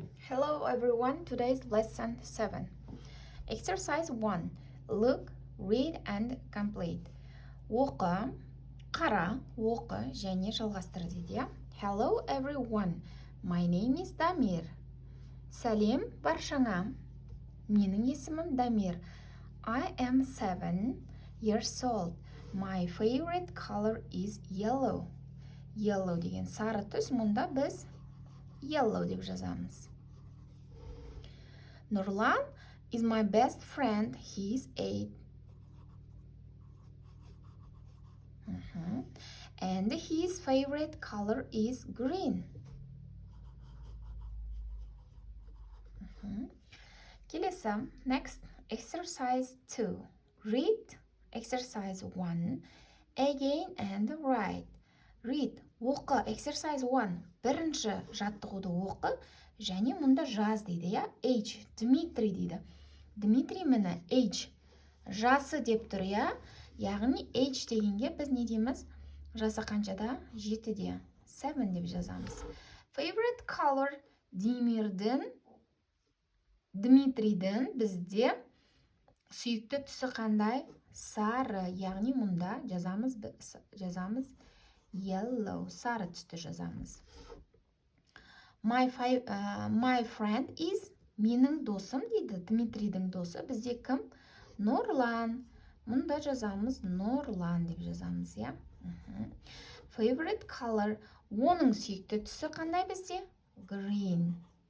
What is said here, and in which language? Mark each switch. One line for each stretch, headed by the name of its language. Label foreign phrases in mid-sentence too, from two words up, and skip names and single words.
English: Hello everyone, today's lesson 7. Exercise 1. Look, read and complete.
Kazakh: Оқы, қара, оқы және жалғастыр дейді.
English: Hello everyone, my name is Дамир.
Kazakh: Сәлем баршаңа, менің есімім Дамир.
English: I am 7 years old. My favorite color is yellow.
Kazakh: Yellow деген сары түс, мұнда біз yellow деп жазамыз.
English: Нұрлан is my best friend. He is 8. And his favorite color is green. Келесі, next, exercise 2. Read exercise 1 again and write. Read,
Kazakh: оқы, exercise 1. Бірінші жаттығуды оқы, және мұнда жаз дейді, я? H, Дмитрий дейді. Дмитрий мені H, жасы деп тұр, я? Яғни H дегенге біз не дейміз? Жасы қаншада? 7-де. 7 деп жазамыз.
English: Favorite color
Kazakh: Дмитрийдің бізде сүйікті түсі қандай? Сары, яғни мұнда жазамыз yellow, сары түсті жазамыз.
English: My friend is,
Kazakh: менің досым дейді, Дмитрийдің досы, бізде кім? Нұрлан. Мұнда жазамыз Нұрлан деп жазамыз, я?
English: Favorite color,
Kazakh: оның сүйікті түсі қандай бізде? Green.